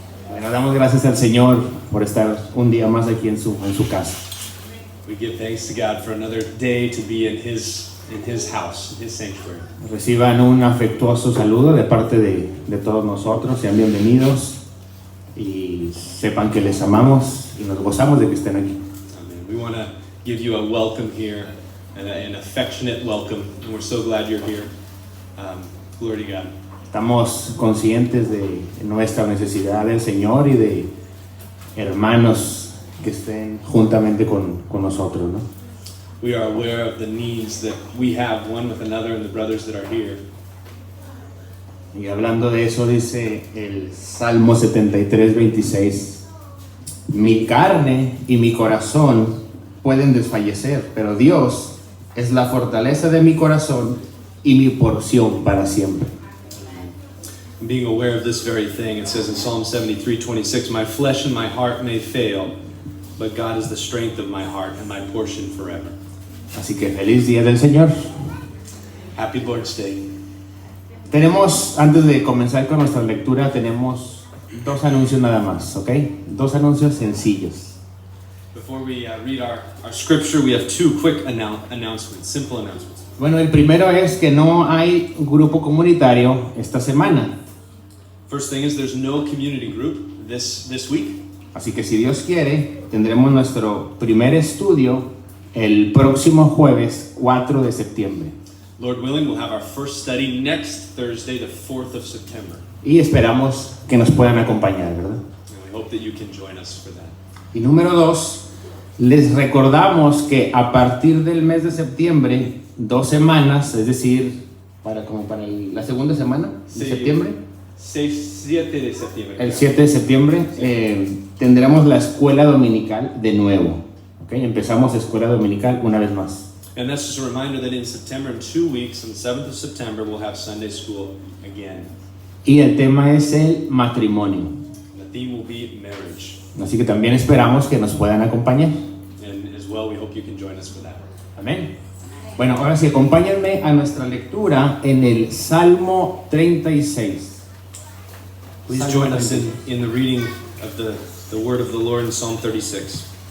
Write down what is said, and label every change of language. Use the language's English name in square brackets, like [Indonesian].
[Spanish] Bueno, damos gracias al Señor por estar un día más aquí en su casa. [English] We give thanks to God for another day to be in His house, in His sanctuary. [Spanish] Reciban un afectuoso saludo de parte de todos nosotros. Sean bienvenidos y sepan que les amamos y nos gozamos de que estén aquí. [English] Amen. We want to give you a welcome here, an affectionate welcome, and we're so glad you're here. Glory to God. [Spanish] Estamos conscientes de nuestra necesidad del Señor y de hermanos que estén juntamente con nosotros, ¿no? [English] We are aware of the needs that we have one with another and the brothers that are here. [Spanish] Y hablando de eso, dice el Salmo 73, 26: mi carne y mi corazón pueden desfallecer, pero Dios es la fortaleza de mi corazón y mi porción para siempre. [English] Being aware of this very thing, it says in Psalm 73:26, my flesh and my heart may fail, but God is the strength of my heart and my portion forever. [Spanish] Así que feliz día del Señor. [English] Happy Lord's Day. [Spanish] Tenemos, antes de comenzar con nuestra lectura, tenemos dos anuncios nada más, ¿ok? Dos anuncios sencillos. [English] Before we read our scripture, we have two quick announcements, simple announcements. [Spanish] Bueno, el primero es que no hay grupo comunitario esta semana. [English] First thing is there's no community group this week. [Spanish] Así que si Dios quiere, tendremos nuestro primer estudio el próximo jueves 4 de septiembre. [English] Lord willing, we'll have our first study next Thursday, the 4th of September. [Spanish] Y esperamos que nos puedan acompañar, ¿verdad? [English] And we hope that you can join us for that. [Spanish] Y número 2, les recordamos que a partir del mes de septiembre, 2 semanas, es decir, para la segunda semana de septiembre, 7 de septiembre. el 7 de septiembre, tendremos la escuela dominical de nuevo. ¿Okay? Empezamos escuela dominical una vez más. [English] And that's just a reminder that in September, in 2 weeks, on the 7th of September, we'll have Sunday school again. [Spanish] Y el tema es el matrimonio. [English] The theme will be marriage. [Spanish] Así que también esperamos que nos puedan acompañar. [English] And as well, we hope you can join us for that. [Spanish] Amén. Bueno, ahora sí, acompáñenme a nuestra lectura en el Salmo 36. [English] Please [Spanish] Salmo [English] join us [Spanish] 36. [English] in the reading of the word of the Lord in Psalm 36.